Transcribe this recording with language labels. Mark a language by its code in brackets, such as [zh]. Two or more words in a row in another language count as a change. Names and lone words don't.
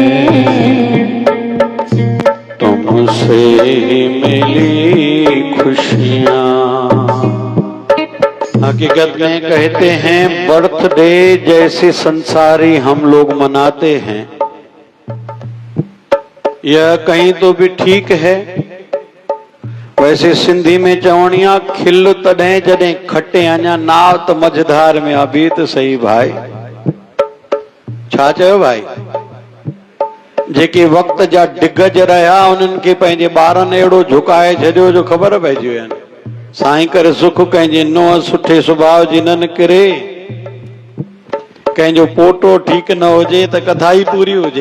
[hi] तुमसे ही मिली खुशियाँ। हकीकत में कहते हैं बर्थडे जैसे संसारी हम लोग मनाते हैं, यह कहीं तो भी ठीक है, [sd] वैसे सिंधी में चवणिया खिल तॾहिं जॾहिं खटे अञा नाव त मझधार में आ। बि त सही भाई, छा चयो भाई? जेके वक्त जा डिगज रहिया उन्हनि खे पंहिंजे ॿारनि अहिड़ो झुकाए छॾियो जो ख़बर पइजी वञे। साईं करे सुख कंहिंजे नुंहुं सुठे सुभाउ जी न निकिरे, कंहिंजो पोटो ठीकु न हुजे त कथा ई पूरी हुजे।